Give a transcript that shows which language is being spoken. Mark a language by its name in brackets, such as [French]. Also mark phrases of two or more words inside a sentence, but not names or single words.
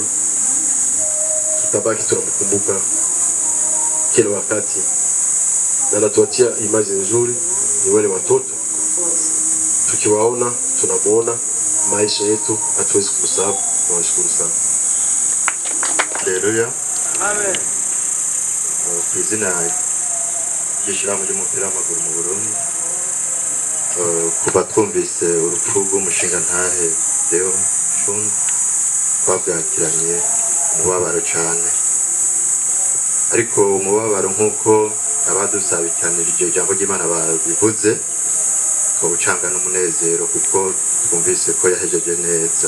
[Swahili] Tutabaki tunamkumbuka kila wakati, na natuachia imani nzuri ni wale watoto. Tukiwaona tunamuona maisha yetu, hatuwezi kusahau. Nawashukuru sana. Haleluya. Amen. [Rundi] Kwizina y'ishirahamwe ry'umupira w'amaguru mu Burundi, kuba twumvise urupfu rw'umushinga ntahe Deo Shundu, twabwakiranye umubabaro cyane, ariko umubabaro nk'uko abadusabikanirije ijambo ry'Imana babivuze, twawucanga n'umunezero kuko twumvise ko yahejeje neza.